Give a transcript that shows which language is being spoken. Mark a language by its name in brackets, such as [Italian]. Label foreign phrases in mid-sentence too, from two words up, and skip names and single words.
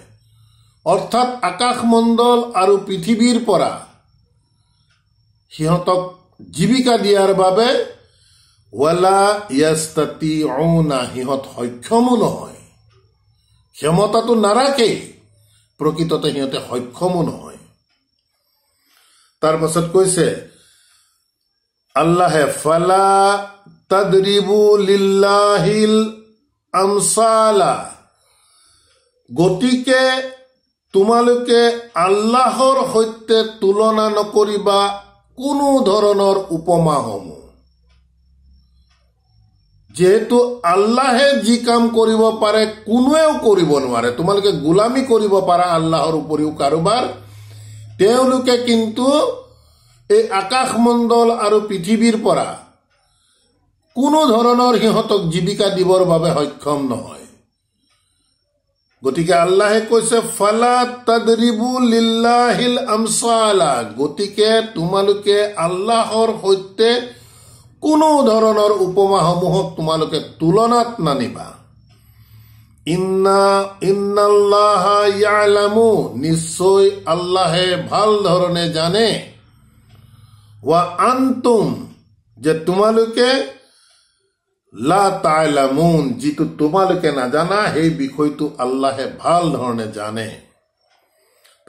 [Assamese] অৰ্থাৎ আকাশমণ্ডল আৰু পৃথিৱীৰ পৰা সিহঁতক জীৱিকা দিয়াৰ বাবে [Arabic] ولا يستطيعون, [Assamese] সিহঁত সক্ষমো নহয়, ক্ষমতাটো নাৰাখে, প্ৰকৃততে সিহঁতে সক্ষমো নহয়। তাৰ পাছত কৈছে আল্লাহে [Arabic] فلا تضربوا لله الأمثال, [Assamese] গতিকে তোমালোকে আল্লাহৰ সৈতে তুলনা নকৰিবা কোনো ধৰণৰ উপমাসমূহ। যিহেতু আল্লাহে যি কাম কৰিব পাৰে কোনোৱেও কৰিব নোৱাৰে। তোমালোকে গোলামী কৰিব পাৰা আল্লাহৰ উপৰিও কাৰোবাৰ, তেওঁলোকে কিন্তু এই আকাশমণ্ডল আৰু পৃথিৱীৰ পৰা কোনো ধৰণৰ সিহঁতক জীৱিকা দিবৰ বাবে সক্ষম নহয়। গতিকে আল্লাহে কৈছে [Arabic] فلا تضربوا لله الأمثال, [Assamese] গতিকে তোমালোকে আল্লাহৰ সৈতে কোনো ধৰণৰ উপমাসমূহক তোমালোকে তুলনাত নানিবা। [Arabic] إن الله يعلم, [Assamese] নিশ্চয় আল্লাহে ভাল ধৰণে জানে, [Arabic] وأنتم, [Assamese] যে তোমালোকে [Arabic] لا تعلمون, [Assamese] যিটো তোমালোকে নাজানা সেই বিষয়টো আল্লাহে ভাল ধৰণে জানে।